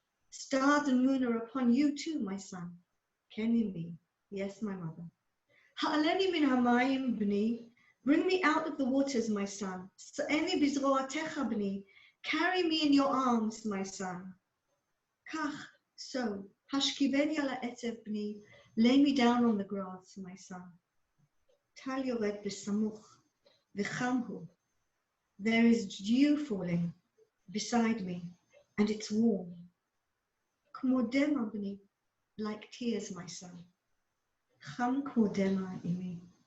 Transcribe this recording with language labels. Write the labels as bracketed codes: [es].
[en] Stars and moon are upon you too, my son. [he] כן אמי. [en] Yes, my mother. [he] העלני מן המים בני. [en] Bring me out of the waters, my son. [he] שאני בזרועתך בני. [en] Carry me in your arms, my son. [he] כך, so, השכיבני על העצב בני. [en] Lay me down on the grass, my son. [he] טל יורד בסמוך. וחם הוא. [en] There is dew falling beside me, and it's warm. [he] כמו דמע בני. [en] Like tears, my son. [he] חם כמו דמע אמי.